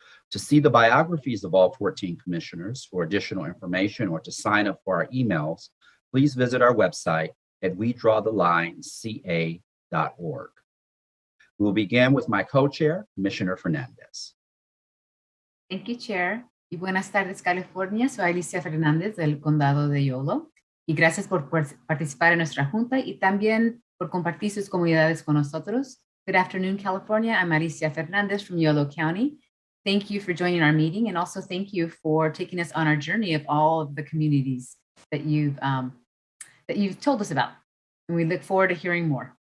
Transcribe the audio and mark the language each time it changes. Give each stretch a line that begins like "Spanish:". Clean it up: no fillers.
English: To see the biographies of all 14 commissioners, for additional information, or to sign up for our emails, please visit our website at wedrawthelineca.org. We'll begin with my co-chair, Commissioner Fernandez. Thank you, Chair.
Spanish: Y buenas tardes, California. Soy Alicia Fernández del Condado de Yolo. Y gracias por participar en nuestra junta y también por compartir sus comunidades con nosotros.
English: Good afternoon, California. I'm Alicia Fernandez from Yolo County. Thank you for joining our meeting, and also thank you for taking us on our journey of all of the communities that you've told us about. And we look forward to hearing more.